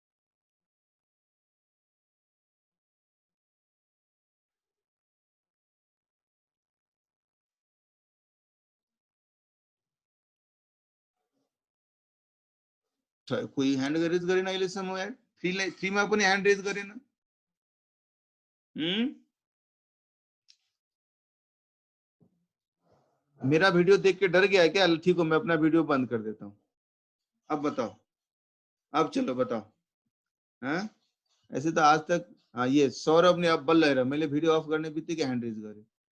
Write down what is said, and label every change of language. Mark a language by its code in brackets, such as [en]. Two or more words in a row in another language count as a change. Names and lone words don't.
[ne] कोही [en] hand raise [ne] गरेन अहिलेसम्म यार 3 मा पनि [en] hand raise [ne] गरेन मेरा [hi] वीडियो देख के डर गया है क्या ठीक हो मैं अपना वीडियो बंद कर देता हूँ अब बताओ अब चलो बताओ हाँ ऐसे तो आज तक हाँ ये सौरभ ने अब बल रहा मैंने [en] video off [hi] करने बित्तिकै [en] hand raise [hi] करे